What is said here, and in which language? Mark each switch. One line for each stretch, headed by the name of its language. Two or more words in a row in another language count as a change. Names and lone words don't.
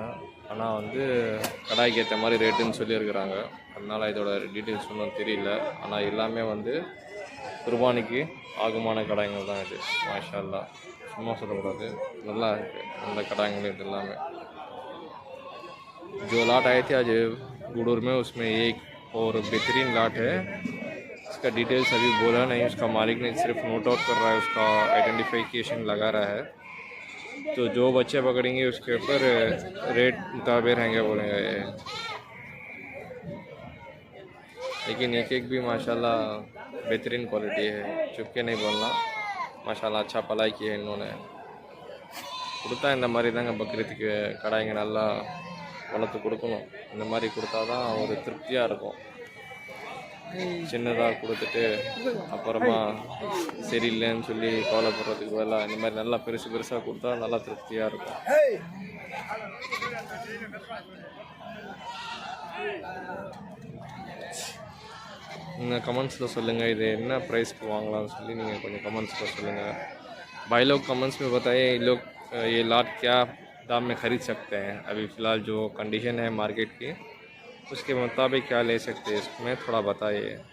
Tamil: ஆனால் வந்து கடாய்க்கு ஏற்ற மாதிரி ரேட்டுன்னு சொல்லியிருக்கிறாங்க. அதனால் இதோட டீட்டெயில்ஸ் ஒன்றும் தெரியல. ஆனால் எல்லாமே வந்து குர்பானிக்கு ஆகுமான கடாய்கள் தான் இது.
Arabic: ما شاء الله,
Tamil: சும்மா சொல்லக்கூடாது, நல்லா இருக்குது அந்த கடாய்கள் இது எல்லாமே.
Hindi: जो लाट आए थे आज गुड़ूर में, उसमें एक और बेहतरीन लाट है. इसका डिटेल्स अभी बोला नहीं, उसका मालिक ने सिर्फ
English: note out
Hindi: कर रहा है, उसका आइडेंटिफिकेशन लगा रहा है. तो जो बच्चे पकड़ेंगे उसके ऊपर रेट मुताबिक रहेंगे बोलेंगे. लेकिन एक एक भी माशाल्लाह बेहतरीन क्वालिटी है, चुप के नहीं बोलना. माशाल्लाह अच्छा पलाई किया है इन्होंने.
Tamil: கொடுத்தா இந்த மாதிரி தாங்க பக்ரீத்துக்கு கடாய்ங்க நல்லா வளர்த்து கொடுக்கணும். இந்த மாதிரி கொடுத்தா தான் ஒரு திருப்தியாக இருக்கும். சின்னதாக கொடுத்துட்டு அப்புறமா சரியில்லைன்னு சொல்லி கவலைப்படுறதுக்கு பதிலாக இந்த மாதிரி நல்லா பெருசு பெருசாக கொடுத்தா நல்லா திருப்தியாக இருக்கும். நீங்கள் கமெண்ட்ஸில் சொல்லுங்கள் இது என்ன ப்ரைஸ்க்கு வாங்கலாம்னு சொல்லி நீங்கள் கொஞ்சம் கமெண்ட்ஸில் சொல்லுங்கள்.
Hindi: भाई लोग कमेंट्स में बताइए ये लोग ये लाट क्या दाम में ख़रीद सकते हैं. अभी फ़िलहाल जो कंडीशन है मार्केट की उसके मुताबिक क्या ले सकते हैं, इसमें थोड़ा बताइए.